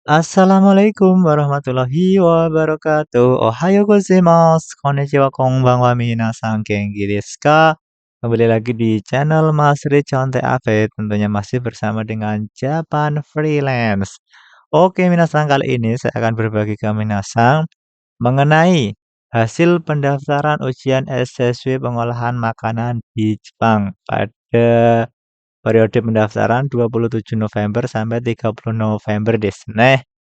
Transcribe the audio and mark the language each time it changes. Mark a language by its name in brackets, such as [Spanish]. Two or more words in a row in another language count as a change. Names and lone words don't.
[Arabic] السلام عليكم ورحمة الله وبركاته. [Japanese] おはようございます。こんにちは、こんばんは、皆さん元気ですか? [Indonesian] Kembali lagi di channel Mas Conte Update. Tentunya masih bersama dengan Japan Freelance. Oke, minasan, kali ini saya akan berbagi ke minasan mengenai hasil pendaftaran ujian SSW pengolahan makanan di Jepang pada periode pendaftaran 27 November sampai 30 November [Japanese] ですね.